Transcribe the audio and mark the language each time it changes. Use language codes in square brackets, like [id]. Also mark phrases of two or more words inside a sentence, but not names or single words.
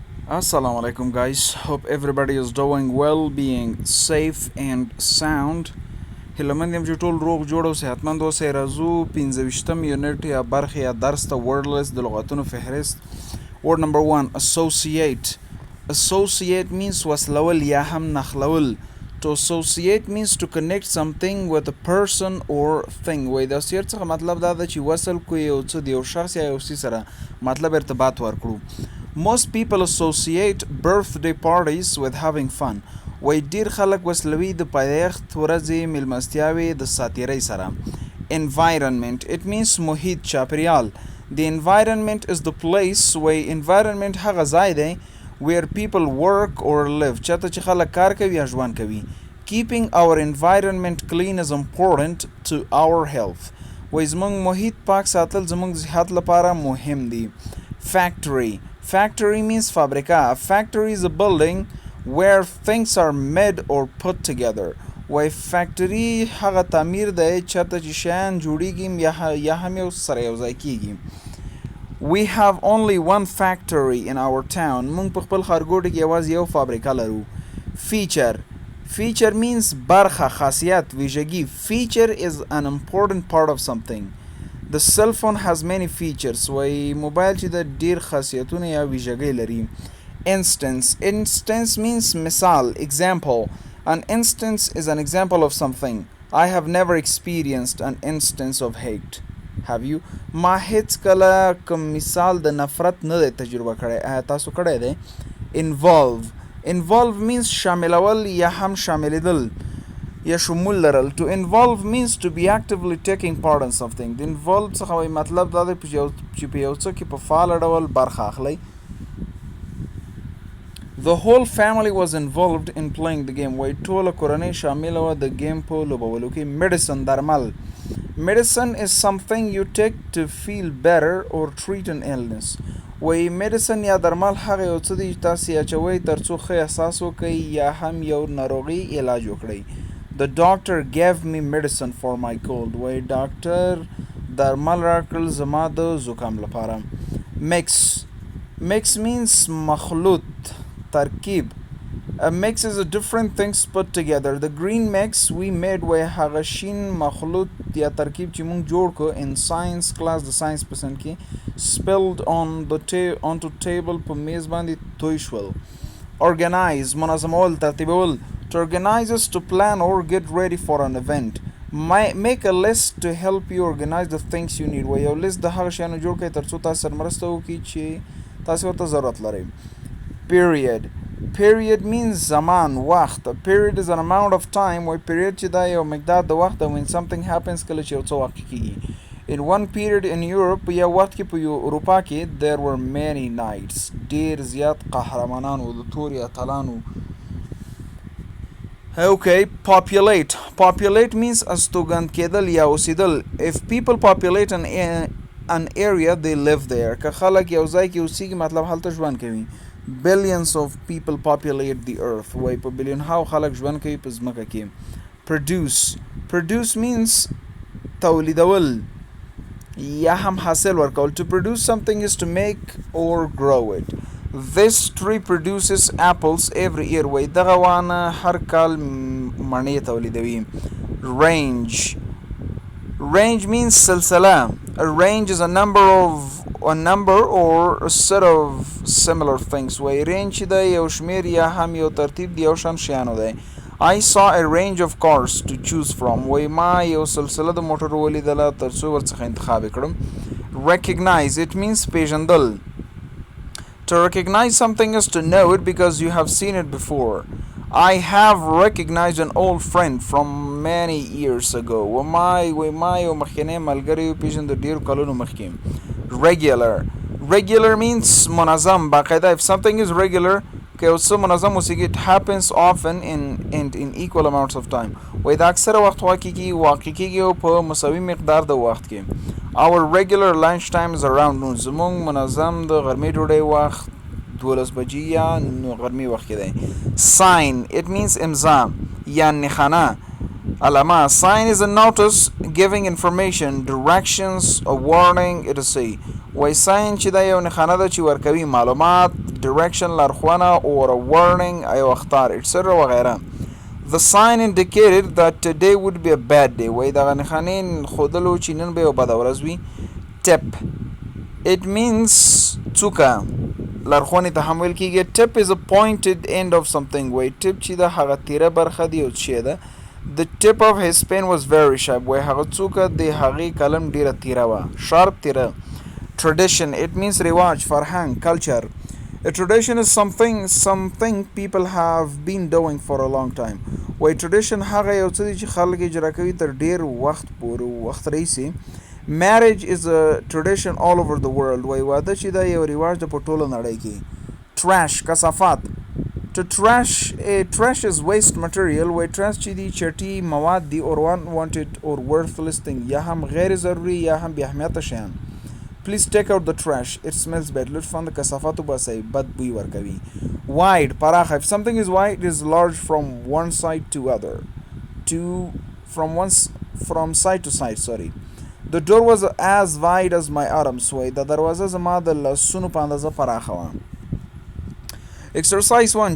[ar] السلام عليكم [en] guys, hope everybody is doing well, being safe and sound. [ps] هیله یم چې ټول روغ جوړ او صحتمند اوسئ. راځو 15 یونټ یا برخه یا درس ته wordless د لغتونو فهرست. [en] Word number 1, associate. Associate means [ps] وصلول یا هم نخلول. [en] To associate means to connect something with a person or thing. [ps] وای د associate څخه مطلب دا ده چې وصل کو یو څه د یو شخص یا یو څه سره مطلب ارتباط ورکړو. [en] Most people associate birthday parties with having fun. [ps] وای ډیر خلک وصلوي د پیدایښت ورځې میلمستیاوې د ساتیرۍ سره. [en] Environment, it means [ps] محیط چاپیریال. [en] The environment is the place. [ps] وای environment هغه ځای دی [en] where people work or live. [ps] چاته چې خلک کار کوي یا ژوند کوي. [en] Keeping our environment clean is important to our health. [ps] وای زمونږ محیط پاک ساتل زمونږ صحت لپاره مهم دی. [en] Factory. Factory means fabrika. A factory is a building where things are made or put together. [ps] وای factory هغه تعمیر دی چاته چې شیان جوړیږي یا هم یو سره یو ځای کیږي. [en] We have only one factory in our town. [ps] مونږ په خپل ښارګوټي کې یوازې یو فابریکه لرو. [en] Feature. Feature means [ps] برخه خاصیت ویژګي. [en] Feature is an important part of something. The cell phone has many features. [ps] وای موبایل چې د ډیر خاصیتونه یا ویژګۍ لري. [en] Instance. Instance means مثال, example. An instance is an example of something. I have never experienced an instance of hate. Have you? [ps] ما هیڅ کله کوم مثال د نفرت نه دی تجربه کړی. تاسو کړی دی؟ [en] Involve. Involve means [ps] شاملول یا هم شاملیدل یا شمول لرل. [en] To involve means to be actively taking part in something. [ps] د involve څخه وایي مطلب دا دی چې په یو څه کې په فعال ډول برخه اخلئ. [en] The whole family was involved in playing the game. [ps] وایي ټوله کورنۍ شامله وه د ګیم په لوبولو کې. [en] Medicine درمل. Medicine is something you take to feel better or treat an illness. [ps] وایي medicine یا درمل هغه یو څه دی چې تاسې یې اچوئ تر څو ښه احساس وکړئ یا هم یو ناروغي علاج وکړئ. [en] The doctor gave me medicine for my cold. [ps] وایي ډاکټر درمل راکړل زما د زکام لپاره. [en] Mix. Mix means [ps] مخلوط ترکیب. [en] A mix is a different things put together. The green mix we made [ps] وایي هغه شین مخلوط یا ترکیب چې مونږ جوړ کړو [en] in science class [ps] د ساینس په سن کې [en] spilled onto table [ps] په میز باندې توی شول. Organize منظمول ترتیبول. [en] To organize is to plan or get ready for an event. Make a list to help you organize the things you need. [ps] وایي یو لیست د هغه شیانو جوړ کړئ تر څو تاسو سره مرسته وکړي چې تاسو ورته ضرورت لرئ. [en] Period. Period means [ps] زمان وخت. [en] A period is an amount of time. [ps] وایي period چې دا یو مقدار د وخت [en] when something happens [ps] کله چې یو څه واقع کیږي. [en] In one period in Europe [ps] په یو وخت کې په اروپا کې [en] there were many knights. [ps] ډیر زیات قهرمانان و د توري اتلانو. [en] Okay, populate. Populate means [ps] استوګند کېدل یا اوسېدل. [en] If people populate an area they live there. [ps] که خلک یو ځای کې اوسېږي مطلب هلته ژوند کوي. [en] Billions of people populate the earth. [ps] وایي په بلیون هاو خلک ژوند کوي په ځمکه کې. [en] Produce. Produce means [ps] تولیدول یا هم حاصل ورکول. [en] To produce something is to make or grow it. This tree produces apples every year. [ps] وایي دغه ونه هر کال مڼې تولیدوي. [en] Range. Range means سلسله. A range is a number or a set of similar things. [ps] وایي رینج چې دی یو شمیر یا هم یو ترتیب د یو شان شیانو دی. [en] I saw a range of cars to choose from. [ps] وایي ما یو سلسله د موټرو ولیدله تر څو ورڅخه انتخاب کړم. [en] Recognize. It means پیژندل. To recognize something is to know it because you have seen it before. I have recognized an old friend from many years ago. [ps] ما یو مخکینی ملګری وپېژند د ډېرو کلونو مخکې. [en] Regular. Regular means [ps] منظم باقاعده. [en] If something is regular [ps] که یو څه منظم اوسېږي [en] it happens often in equal amounts of time. [ps] وایي د اکثره وخت واقع کېږي او په مساوي مقدار د وخت کې. [en] Our regular lunch time is around noon. [ps] زمونږ منظم د غرمې ډوډۍ وخت 12 بجې یا غرمې وخت کې دی. [en] Sign. It means [ps] امضا یا نښانه علامه. [en] Sign is a notice giving information, directions, a warning, etc. [ps] وایي sign چې دا یو نښانه ده چې ورکوي معلومات direction لارښوونه [en] or a warning [ps] ایو اخطار etc وغیره. [en] The sign indicated that today would be a bad day. [ps] وای دغه نښانې ښودلو چې نن به یو بده ورځ وي. [en] Tip. It means [ps] څوکه لارښوونې ته هم ویل کېږي. [en] Tip is a pointed end of something. [ps] وای ټپ چې د هغه تیره برخه دی او شی ده. [en] The tip of his pen was very sharp. [ps] وای هغه څوکه د هغې قلم ډیره تیره وه. [en] Sharp تیره. Tradition. It means [ps] رواج فرهنګ [en] culture. A tradition is something people have been doing for a long time. [ps] وای tradition هغه یو څه دی چې خلک اجرا کوي تر ډیر وخت راهیسې. [en] Marriage is a tradition all over the world. [ps] وای واده چې دا یو رواج د په ټوله نړۍ کې. [en] Trash کثافات. To trash is waste material. [ps] وای trash چې دی چټي مواد دی [en] or unwanted or worthless thing. [ps] یا هم غیر ضروري یا هم بې اهمیته شیان. [en] Please take out the trash. It smells bad. [ps] لطفاً د کثافاتو باسئ بد بوی ورکوي. [en] Wide پراخه. If something is wide, it is large from one side to other. From side to side, sorry. The door was as wide as my arms. [ps] وای د دروازه زما د لاسونو په اندازه پراخه وه. [en] Exercise 1.